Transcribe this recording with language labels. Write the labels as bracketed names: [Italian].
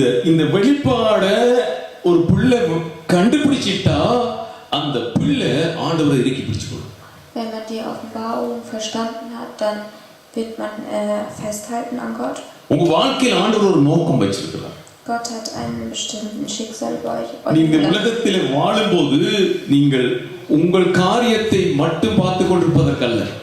[Tamil] இந்த வெளிப்பாடை ஒரு பிள்ளை கண்டுபிடிச்சிட்டா அந்த பிள்ளை ஆண்டவரை இறுக்கி பிடிச்சுக்கணும். [German] Wenn man die Offenbarung verstanden hat, dann wird man festhalten an Gott. [Tamil] உங்க வாழ்க்கையில் ஆண்டவர் ஒரு நோக்கம் வச்சிருக்கிறார். [German] Gott hat einen bestimmten Schicksal bei euch. [Tamil] நீங்க உலகத்தில் வாழும்போது நீங்கள் உங்கள் காரியத்தை மட்டும் பார்த்து கொண்டிருப்பதற்கல்ல.